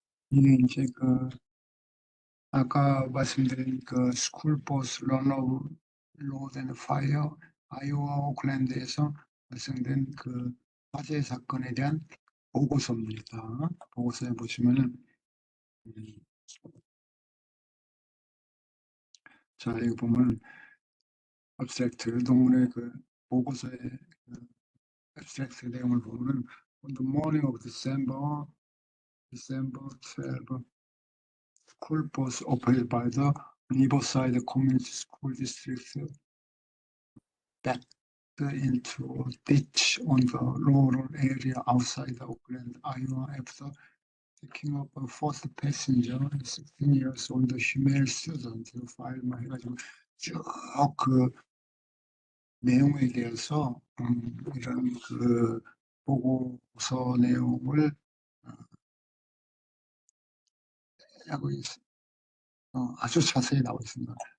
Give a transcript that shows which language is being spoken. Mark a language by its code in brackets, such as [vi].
[ko] 이게 이제 아까 말씀드린 스쿨버스 런너 로드 앤 파이어 아이오와 오클랜드에서 발생된 화재 사건에 대한 보고서입니다. 보고서에 보시면은 음, 자, 여기 보면 abstract 논문의 보고서의 abstract 내용을 보면은 [en] on the morning of December 12, school bus operated by the Riverside Community School District backed into a ditch on the rural area outside Oakland, Iowa, after picking up a first passenger, 16 years old female student. [ko] 파일만 해가지고 쭉 내용에 대해서 이런 보고서 내용을 하고 아주 자세히 나와 있습니다.